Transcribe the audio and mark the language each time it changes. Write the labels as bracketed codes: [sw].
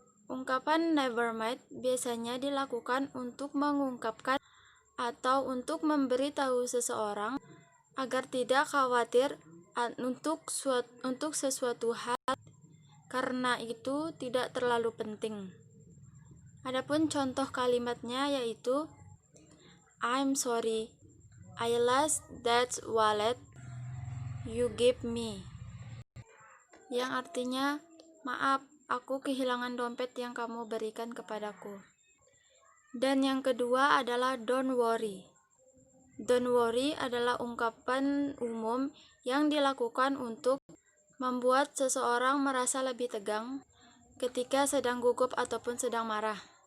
[id] Ungkapan [en] never mind [id] biasanya dilakukan untuk mengungkapkan atau untuk memberitahu seseorang agar tidak khawatir untuk sesuatu hal, karena itu tidak terlalu penting. Adapun contoh kalimatnya yaitu [en] I'm sorry, I lost that wallet you gave me. [id] Yang artinya, maaf, aku kehilangan dompet yang kamu berikan kepadaku. Dan yang kedua adalah [en] don't worry. Don't worry [id] adalah ungkapan umum yang dilakukan untuk membuat seseorang merasa lebih tegang ketika sedang gugup ataupun sedang marah.